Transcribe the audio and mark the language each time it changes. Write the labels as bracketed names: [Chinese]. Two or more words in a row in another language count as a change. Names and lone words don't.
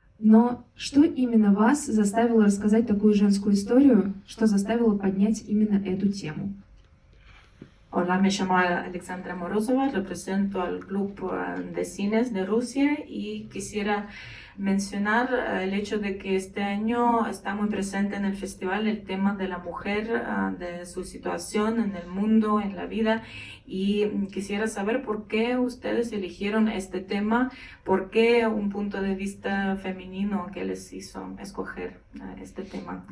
[Russian] Но что именно вас заставило рассказать такую женскую историю, что заставило поднять именно эту тему? [Spanish] Hola, me llamo Alexandra Morozova, represento al Club de Cines de Rusia y quisiera mencionar el hecho de que este año está muy presente en el festival el tema de la mujer, de su situación en el mundo, en la vida, y quisiera saber por qué ustedes eligieron este tema, por qué un punto de vista femenino que les hizo escoger este tema.